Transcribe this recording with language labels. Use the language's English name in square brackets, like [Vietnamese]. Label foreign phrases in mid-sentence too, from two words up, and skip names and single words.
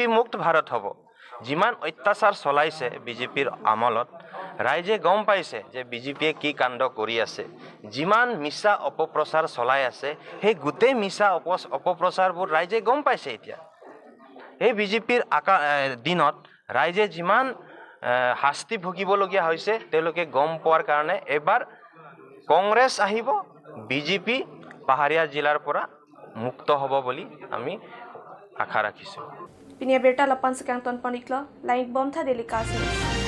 [Assamese] মুক্ত ভাৰত হ'ব যিমান অত্যাচাৰ চলাইছে বিজেপিৰ আমলত ৰাইজে গম পাইছে যে বিজেপিয়ে কি কাণ্ড কৰি আছে যিমান মিছা অপপ্ৰচাৰ চলাই আছে সেই গোটেই মিছা অপপ্ৰচাৰবোৰ ৰাইজে গম পাইছে এতিয়া এই বিজেপিৰ দিনত ৰাইজে যিমান শাস্তি ভুগিবলগীয়া হৈছে তেওঁলোকে গম পোৱাৰ কাৰণে এবাৰ কংগ্ৰেছ আহিব বিজেপি পাহাৰীয়া জিলাৰ পৰা মুক্ত হ'ব বুলি আমি আশা ৰাখিছোঁ [Karbi] Pinia Berta Lapan Sekang Ton Panikla, Lain Bomta Delikasi.